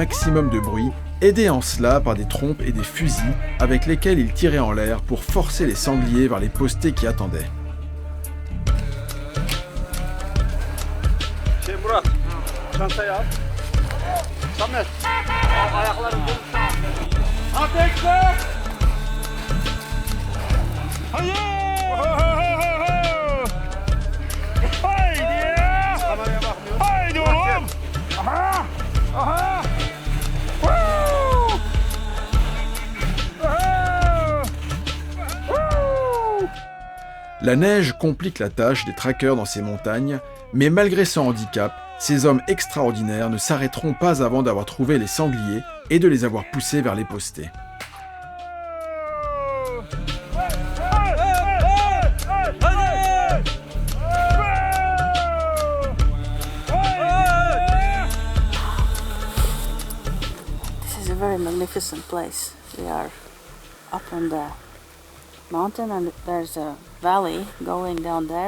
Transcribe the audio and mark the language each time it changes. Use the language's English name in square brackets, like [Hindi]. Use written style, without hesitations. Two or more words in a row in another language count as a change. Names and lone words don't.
[French] maximum de bruit, aidés en cela par des trompes et des fusils avec lesquels ils tiraient en l'air pour forcer les sangliers vers les postés qui attendaient. [Turkish] Murat, çantayı al. Samet, ayakların konuşma. Ateşle! Hayır! Haydi! Kameraya bakmıyor. Haydi oğlum! Aha! [French] La neige complique la tâche des traqueurs dans ces montagnes, mais malgré ce handicap, ces hommes extraordinaires ne s'arrêteront pas avant d'avoir trouvé les sangliers et de les avoir poussés vers les postés. [English] This is a very magnificent place. We are up on the mountain and there's a valley going down there.